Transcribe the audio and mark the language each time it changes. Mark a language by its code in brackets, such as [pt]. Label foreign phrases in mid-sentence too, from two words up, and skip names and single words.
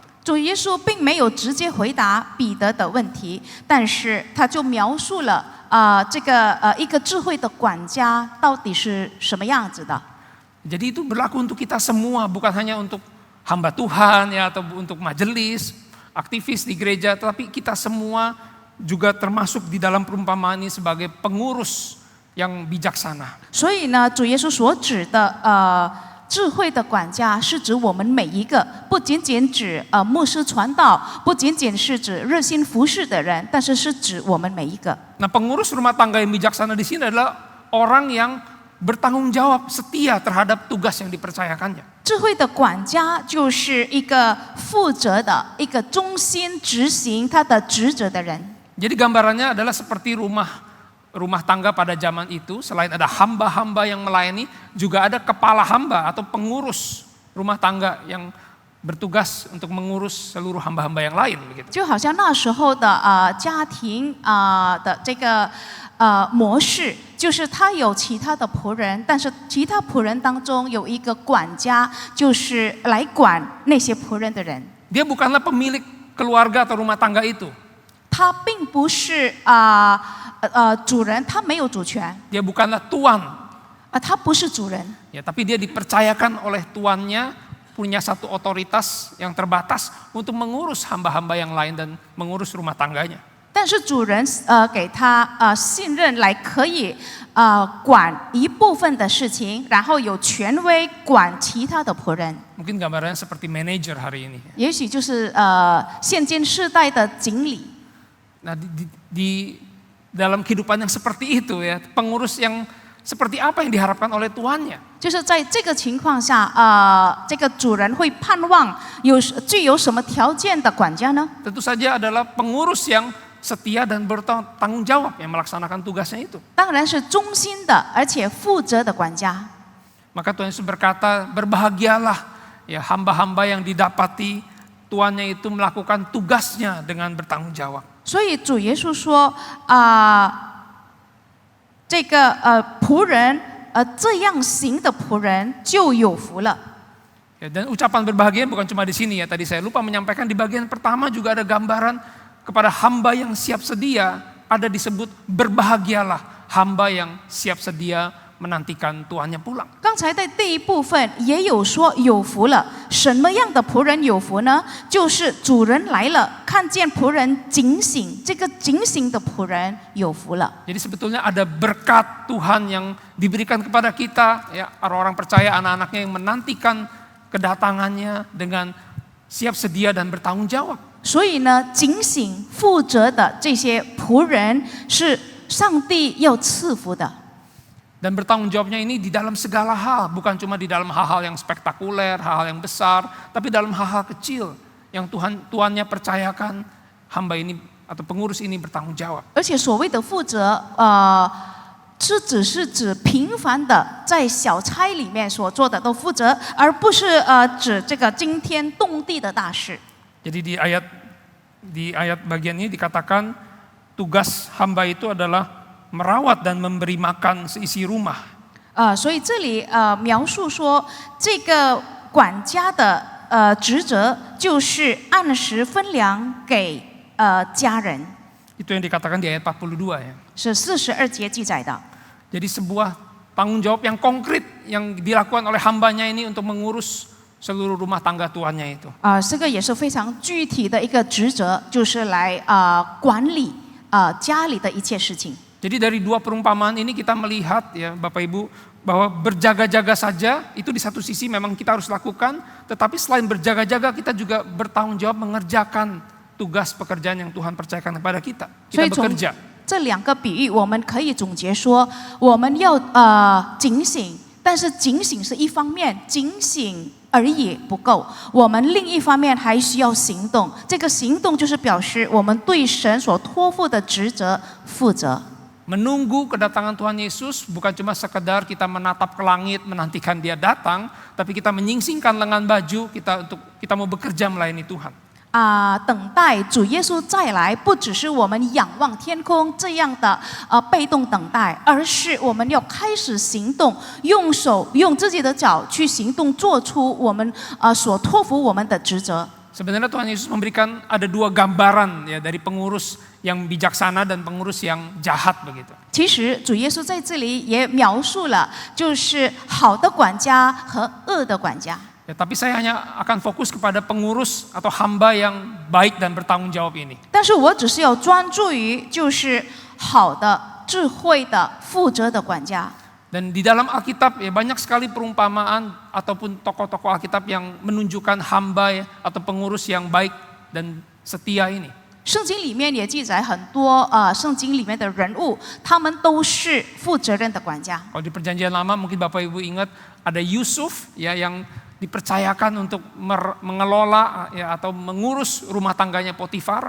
[zh] 主耶稣并没有直接回答彼得的问题，但是他就描述了这个一个智慧的管家到底是什么样子的。 [id] Jadi itu berlaku untuk kita semua, bukan hanya untuk hamba Tuhan ya atau untuk majelis, aktivis di gereja, tetapi kita semua juga termasuk di dalam perumpamaan ini sebagai pengurus yang bijaksana. [zh] 所以呢，主耶稣所指的智慧的管家是指我们每一个，不仅仅指牧师传道，不仅仅是指热心服侍的人，但是是指我们每一个。 [id] Nah, pengurus rumah tangga yang bijaksana di sini adalah orang yang bertanggung jawab, setia terhadap tugas yang dipercayakannya. [zh] 智慧的管家就是一个负责的、一个忠心执行他的职责的人。 [id] Jadi gambarannya adalah seperti rumah tangga pada zaman itu, selain ada hamba-hamba yang melayani, juga ada kepala hamba atau pengurus rumah tangga yang bertugas untuk mengurus seluruh hamba-hamba yang lain. Begitu. [zh] 就好像那时候的家庭的这个模式，就是他有其他的仆人，但是其他仆人当中有一个管家，就是来管那些仆人的人。 [id] Dia bukanlah pemilik keluarga atau rumah tangga itu. [zh] 他并不是主人，他没有主权。 [id] Dia bukanlah tuan. [zh] 他不是主人。 [id] Ya, tapi dia dipercayakan oleh tuannya, punya satu otoritas yang terbatas untuk mengurus hamba-hamba yang lain dan mengurus rumah tangganya. [zh] 但是主人给他信任来可以管一部分的事情，然后有权威管其他的仆人。 [id] Mungkin gambarannya seperti manajer hari ini. [zh] 也许就是现今世代的经理。 [id] Nah, di dalam kehidupan yang seperti itu ya, pengurus yang seperti apa yang diharapkan oleh tuannya? [zh] 就是在这个情况下，这个主人会盼望具有什么条件的管家呢？ [id] Tentu saja adalah pengurus yang setia dan bertanggung jawab yang melaksanakan tugasnya itu. [zh] 当然是忠心的，而且负责的管家。 [id] Maka Tuhan Yesus berkata, berbahagialah ya hamba-hamba yang didapati tuannya itu melakukan tugasnya dengan bertanggung jawab. [zh] 所以主耶稣说这个仆人这样行的仆人就有福了。 [id] Ya, dan ucapan berbahagia bukan cuma di sini ya. Tadi saya lupa menyampaikan di bagian pertama juga ada gambaran kepada hamba yang siap sedia. Ada disebut berbahagialah hamba yang siap sedia menantikan tuannya pulang. [zh] 刚才在第一部分也有说有福了，什么样的仆人有福呢？就是主人来了，看见仆人警醒，这个警醒的仆人有福了。 [id] Jadi sebetulnya ada berkat Tuhan yang diberikan kepada kita, ya orang-orang percaya, anak-anaknya yang menantikan kedatangannya dengan siap sedia dan bertanggung jawab. [zh] 所以呢，警醒负责的这些仆人是上帝要赐福的。 [id] Dan bertanggung jawabnya ini di dalam segala hal, bukan cuma di dalam hal-hal yang spektakuler, hal-hal yang besar, tapi dalam hal-hal kecil yang tuannya percayakan hamba ini atau pengurus ini bertanggung jawab. [zh] 而且所谓的负责，只是指平凡的在小差里面所做的都负责，而不是指这个惊天动地的大事。 [id] Jadi di ayat bagian ini dikatakan tugas hamba itu adalah merawat dan memberi makan seisi rumah. [zh] 所以这里描述说，这个管家的职责就是按时分粮给家人。 [id] Itu yang dikatakan di ayat 42 ya. [zh] 是42节记载的。 [id] Jadi sebuah tanggung jawab yang konkret yang dilakukan oleh hambanya ini untuk mengurus seluruh rumah tangga tuannya itu. [zh] 这个也是非常具体的一个职责，就是来管理家里的一切事情。 [id] Jadi dari dua perumpamaan ini kita melihat ya Bapak Ibu bahwa berjaga-jaga saja itu di satu sisi memang kita harus lakukan, tetapi selain berjaga-jaga kita juga bertanggung jawab mengerjakan tugas pekerjaan yang Tuhan percayakan kepada kita. Kita bekerja. [zh] 这两个比喻我们可以总结说，我们要警醒，但是警醒是一方面，警醒而已不够，我们另一方面还需要行动。这个行动就是表示我们对神所托付的职责负责。 [id] Menunggu kedatangan Tuhan Yesus bukan cuma sekedar kita menatap ke langit menantikan Dia datang, tapi kita menyingsingkan lengan baju kita mau bekerja melayani Tuhan. [zh] 等待主耶稣再来，不只是我们仰望天空这样的被动等待，而是我们要开始行动，用自己的脚去行动，做出我们所托付我们的职责。 [id] Sebenarnya Tuhan Yesus memberikan ada dua gambaran ya dari pengurus yang bijaksana dan pengurus yang jahat begitu. [zh] 其实主耶稣在这里也描述了，就是好的管家和恶的管家。 [id] Ya, tapi saya hanya akan fokus kepada pengurus atau hamba yang baik dan bertanggung jawab ini. [zh] 但是我只是要专注于就是好的、智慧的、负责的管家。 [id] Dan di dalam Alkitab ya banyak sekali perumpamaan ataupun tokoh-tokoh Alkitab yang menunjukkan hamba atau pengurus yang baik dan setia ini. [zh] 圣经里面也记载很多圣经里面的人物，他们都是负责任的管家。 [id] Kalau di Perjanjian Lama mungkin Bapak Ibu ingat ada Yusuf ya yang dipercayakan untuk mengelola ya, atau mengurus rumah tangganya Potifar.